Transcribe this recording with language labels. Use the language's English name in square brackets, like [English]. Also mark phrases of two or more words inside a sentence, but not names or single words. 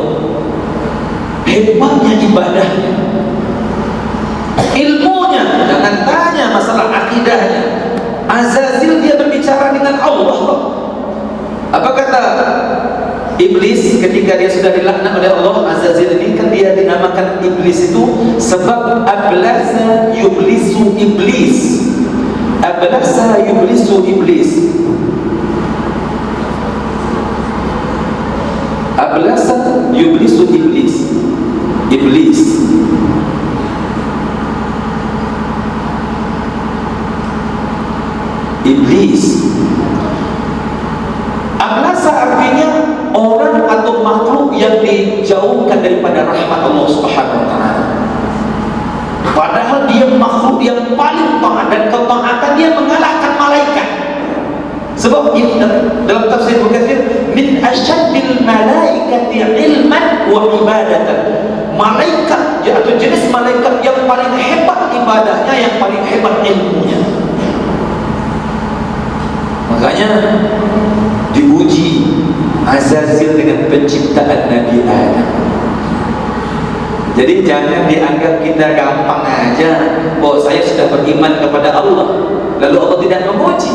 [Indonesian] Hebatnya ibadahnya, ilmunya, jangan tanya masalah akidahnya. Azazil dia berbicara dengan Allah. Apa kata iblis ketika dia sudah dilaknat oleh Allah? Azazil ini kan dia dinamakan iblis itu sebab [Arabic] أبلس يبلس إبليس. أبلس يبلس إبليس. أبلس يبلس إبليس. [Indonesian] Iblis. Iblis. Ablasa artinya orang atau makhluk yang dijauhkan daripada rahmat Allah [Arabic] سبحانه وتعالى. [Indonesian] Padahal dia makhluk yang paling taat, dan ketaatan dia mengalahkan malaikat. Sebab ini dalam tafsir Ibnu Katsir, [Arabic] من أشد الملائكة علما وعبادة. [Indonesian] Malaikat atau jenis malaikat yang paling hebat ibadahnya, yang paling hebat ilmunya. Makanya diuji Azazil dengan penciptaan Nabi Adam. Jadi jangan dianggap kita gampang aja, bahwa saya sudah beriman kepada Allah lalu Allah tidak menguji.